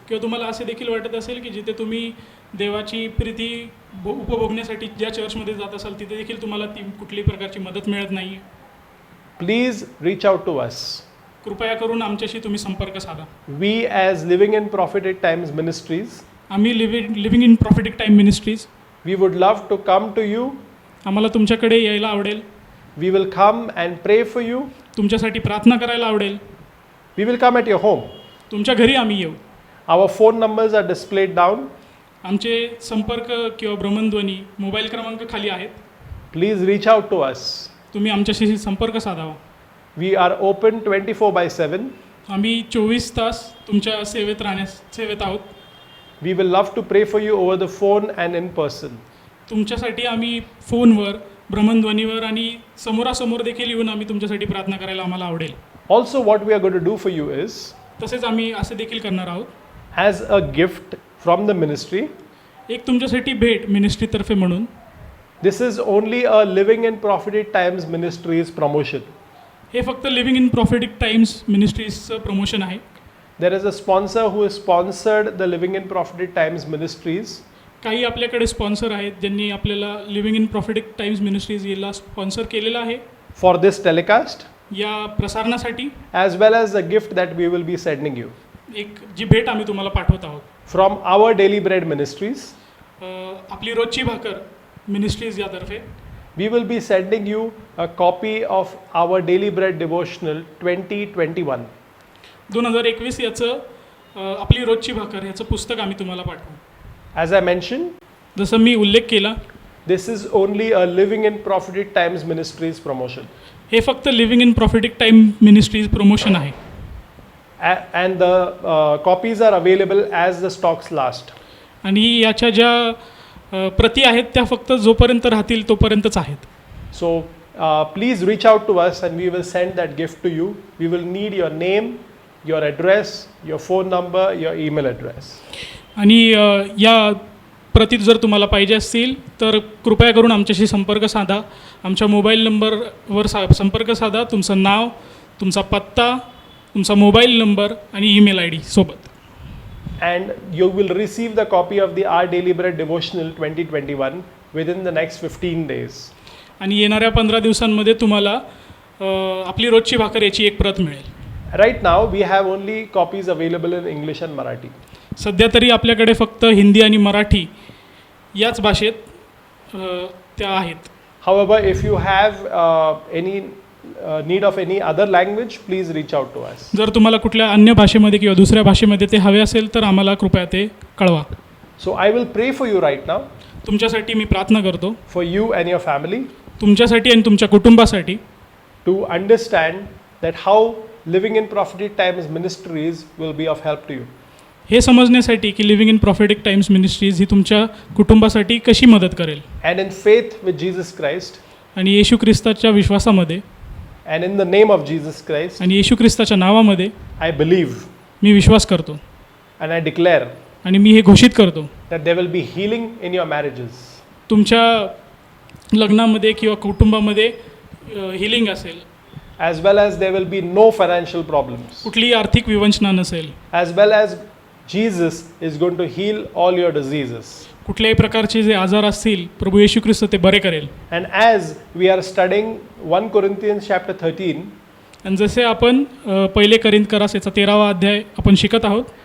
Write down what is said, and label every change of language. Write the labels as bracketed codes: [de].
[mr] किंवा तुम्हाला असे देखील वाटत असेल की जिथे तुम्ही देवाची प्रीती उपभोगण्यासाठी ज्या चर्चमध्ये जात असाल तिथे देखील तुम्हाला ती कुठल्याही प्रकारची मदत मिळत नाही, [en] Please reach out to us. [mr] कृपया करून आमच्याशी तुम्ही संपर्क साधा. [en] We as Living in Prophetic Times Ministries, [mr] आम्ही living in prophetic time ministries, [en] we would love to come to you. [mr] आम्हाला तुमच्याकडे यायला आवडेल, [en] We will come and pray for you. [mr] तुमच्यासाठी प्रार्थना करायला आवडेल, [en] We will come at your home. [mr] तुमच्या घरी आम्ही येऊ. [en] Our phone numbers are displayed down. [mr] आमचे संपर्क किंवा भ्रमणध्वनी मोबाईल क्रमांक खाली आहेत, [en] Please reach out to us. [mr] तुम्ही आमच्याशी संपर्क साधावा. [en] We are open 24/7. [mr] आम्ही 24 तास तुमच्या सेवेत आहोत. [en] We will love to pray for you over the phone and in person. [mr] तुमच्यासाठी आम्ही फोनवर, भ्रमणध्वनीवर आणि समोरासमोर देखील येऊन आम्ही तुमच्यासाठी प्रार्थना करायला आम्हाला आवडेल. [en] Also, what we are going to do for you is, [mr] तसेच आम्ही असे देखील करणार आहोत, [en] as a gift from the ministry, [mr] एक तुमच्यासाठी भेट मिनिस्ट्रीतर्फे म्हणून. [en] this is only a Living in Prophetic Times Ministries promotion. [mr] हे फक्त living in prophetic times मिनिस्ट्रीजचं promotion आहे. [en] There is a sponsor who has sponsored the Living in Prophetic Times Ministries. [mr] काही आपल्याकडे sponsor आहेत ज्यांनी आपल्याला living in prophetic times ministries याला sponsor केलेलं आहे [en] For this telecast, [mr] या प्रसारणासाठी. [en] as well as the gift that we will be sending you [mr] एक जी भेट आम्ही तुम्हाला पाठवत आहोत [en] from our Daily Bread Ministries. [mr] आपली रोजची भाकर ministries यातर्फे [en] We will be sending you a copy of our Daily Bread Devotional 2021. [mr] 2021 याचं आपली रोजची भाकर याचं पुस्तक आम्ही तुम्हाला पाठवू. [en] As I mentioned, [mr] जसं मी उल्लेख केला, [en] this is only a Living in Prophetic Times Ministries promotion. [mr] हे फक्त living in prophetic time ministries promotion आहे. [en] And the copies are available as the stocks last. [mr] आणि याच्या ज्या प्रती आहेत त्या फक्त जोपर्यंत राहतील तोपर्यंतच आहेत. [en] So please reach out to us and we will send that gift to you. We will need your name, your address, your phone number, your email address. [mr] आणि या प्रती जर तुम्हाला पाहिजे असतील तर कृपया करून आमच्याशी संपर्क साधा. आमच्या मोबाईल नंबरवर संपर्क साधा. तुमचं नाव, तुमचा पत्ता, तुमचा मोबाईल नंबर आणि ईमेल ID सोबत. [en] And you will receive the copy of the Our Daily Bread Devotional 2021 within the next 15 days. [mr] आणि येणाऱ्या 15 दिवसांमध्ये तुम्हाला आपली रोजची भाकर याची एक प्रत मिळेल. [en] Right now we have only copies available in English and Marathi. [mr] सध्या तरी आपल्याकडे फक्त हिंदी आणि मराठी याच भाषेत त्या आहेत. [en] However, if you have any need of any other language, please reach out to us. [mr] जर तुम्हाला कुठल्या अन्य भाषेमध्ये किंवा दुसऱ्या भाषेमध्ये ते हवे असेल तर आम्हाला कृपया ते कळवा. [en] So I will pray for you right now, [mr] तुमच्यासाठी मी प्रार्थना करतो, [en] for you and your family, [mr] तुमच्यासाठी आणि तुमच्या कुटुंबासाठी, [en] to understand that how living in prophetic times ministries will be of help to you. [mr] हे समजण्यासाठी की living in prophetic times ministries ही तुमच्या कुटुंबासाठी कशी मदत करेल. [en] And in faith with Jesus Christ, [mr] आणि येशू ख्रिस्ताच्या विश्वासामध्ये [en] and in the name of Jesus Christ, [mr] आणि येशू ख्रिस्ताच्या नावामध्ये [en] I believe [mr] मी विश्वास करतो [en] and I declare [mr] आणि मी हे घोषित करतो [en] that there will be healing in your marriages. [mr] तुमच्या लग्नामध्ये किंवा कुटुंबामध्ये हिलिंग असेल, [en] As well as there will be no financial problems. [mr] कुठलीही आर्थिक विवंचना नसेल, [en] As well as Jesus is going to heal all your diseases. [mr] कुठल्याही प्रकारचे जे आजार असतील प्रभू येशू ख्रिस्त ते बरे करेल. [en] And as we are studying 1 Corinthians chapter 13, [mr] आणि जसे आपण पहिले करिंथकरास याचा 13वा अध्याय आपण शिकत आहोत,